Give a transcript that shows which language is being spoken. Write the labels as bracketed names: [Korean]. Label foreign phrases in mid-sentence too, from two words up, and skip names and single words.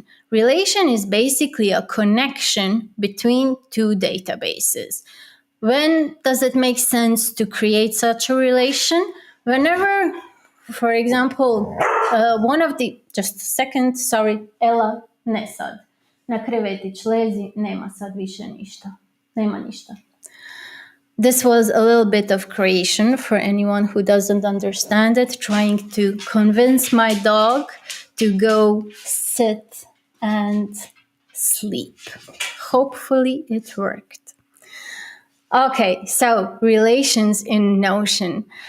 [English] Relation is basically a connection between two databases. When does it make sense to create such a relation? Whenever, for example, just a second, sorry, Ella, [Serbian] ne sad. Na krevetić lezi, nema sad više ništa. Nema ništa. [English] This was a little bit of creation for anyone who doesn't understand it, trying to convince my dog to go sit and sleep. Hopefully it worked. Okay, so relations in Notion.